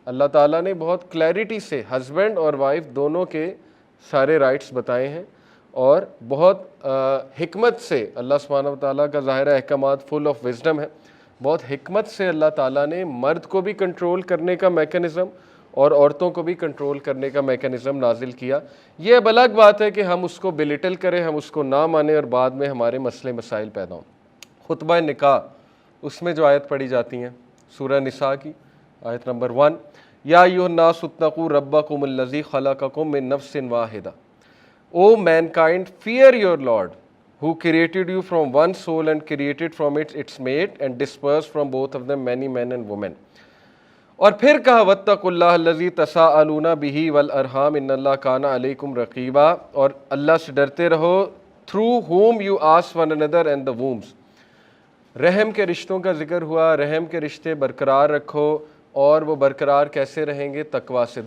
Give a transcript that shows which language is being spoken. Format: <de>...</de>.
<ur>اللہ تعالیٰ نے بہت کلیئرٹی سے ہسبینڈ اور وائف دونوں کے سارے رائٹس بتائے ہیں, اور بہت حکمت سے اللہ سبحانہ و تعالیٰ کا ظاہرہ احکامات فل آف وزڈم ہے, بہت حکمت سے اللہ تعالیٰ نے مرد کو بھی کنٹرول کرنے کا میکانزم اور عورتوں کو بھی کنٹرول کرنے کا میکانزم نازل کیا. یہ اب الگ بات ہے کہ ہم اس کو بلیٹل کریں, ہم اس کو نہ مانیں اور بعد میں ہمارے مسئلے مسائل پیدا ہوں. خطبہ نکاح, اس میں جو آیت پڑھی جاتی ہیں سورہ نساء کی آیت نمبر 1,</ur> <ar>یا ایھا الناس اتقوا ربکم الذی خلقکم من نفس واحدہ,</ar> <en>O mankind, fear your Lord, who created you from one soul and created from it its mate and dispersed from both of them many men and women.</en> <ar>اور پھر کہا واتقوا اللہ الذی تساءلون بہ والارحام ان اللہ کان علیکم رقیبا,</ar> <ur>اور اللہ سے ڈرتے رہو</ur> <en>through whom you ask one another and the wombs.</en> <ur>رحم کے رشتوں کا ذکر ہوا, رحم کے رشتے برقرار رکھو, اور وہ برقرار کیسے رہیں گے؟ تقویٰ سے.</ur>